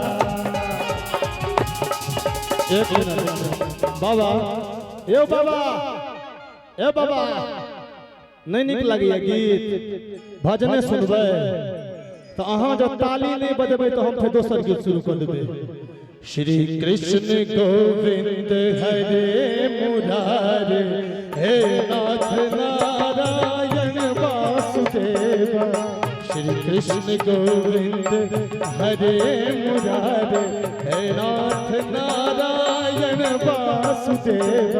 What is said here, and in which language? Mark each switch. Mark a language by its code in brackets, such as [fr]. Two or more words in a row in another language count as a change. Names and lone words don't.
[mai] एक मिनट बाबा, ए बाबा, ए बाबा, नहीं निक लगैया गीत भजने सुनबै तो अहाँ जब ताली नहीं बजेबै तो हम फिर दोसर गीत शुरू कर देबै। [sa] श्री कृष्ण गोविंद हरे मुरारे हे नाथ नारायण वासुदेवा। श्री कृष्ण गोविंद हरे मुरारे हे नाथ नारायण वासुदेवा।